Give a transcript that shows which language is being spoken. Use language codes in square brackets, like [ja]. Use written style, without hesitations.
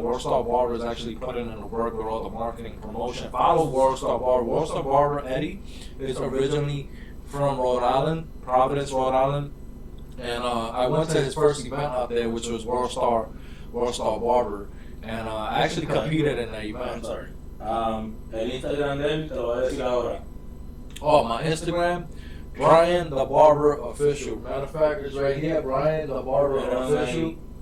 [en] World Star Barber is actually putting in the work with all the marketing promotion. Follow World Star Barber. World Star Barber Eddie is originally from Rhode Island, Providence, Rhode Island, and I went to his first event out there, which was World Star Barber, and I actually competed in that event. I'm sorry. [es] El Instagram de él te lo voy a decir ahora. [en] Oh, my Instagram, Bryan the Barber Official. Matter of fact, it's right here, Bryan the Barber Official.